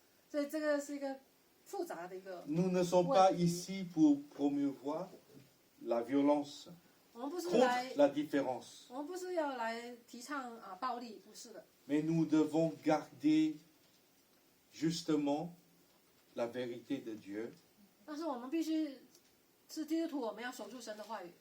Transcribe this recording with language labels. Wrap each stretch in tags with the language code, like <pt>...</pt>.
<zh>所以这个是一个复杂的一个。</zh> <fr>Nous ne sommes pas ici pour promouvoir la violence</fr> <zh>我们不是</zh> <fr>contre la différence.</fr> <zh>我们不是要来提倡暴力，不是的。 Mais nous devons garder justement la vérité de Dieu. 但是我们必须是基督徒，我们要守住神的话语。</zh>